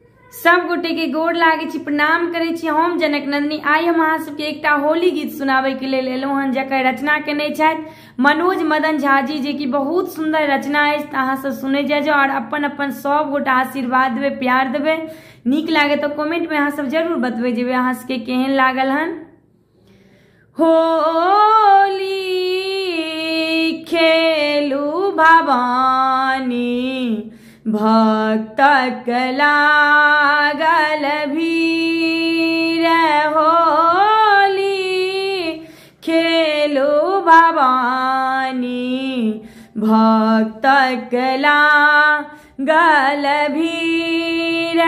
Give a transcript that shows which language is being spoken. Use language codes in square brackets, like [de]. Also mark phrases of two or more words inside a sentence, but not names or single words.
[mai] सब गोटे के गोर लागे छी, प्रणाम करे छी। हम जनक नंदिनी आई हम अहाँ सबके एकटा होली गीत सुनाबे के लेल एलहुं हन, जकर रचना केने छथि मनोज मदन झा जी, जे कि बहुत सुंदर रचना है। अहाँ सब सुने जाओ और अपन अपन सब गोटा आशीर्वाद देवे, प्यार देवे। नीक लागे तो कमेंट में अहाँ सब जरूर बतबे जेबे अहाँ सबके केहन लागल हन। होली खेलू भवानी भक्तक लागल भीर, होली खेलू भवानी भक्तक लागल भीर।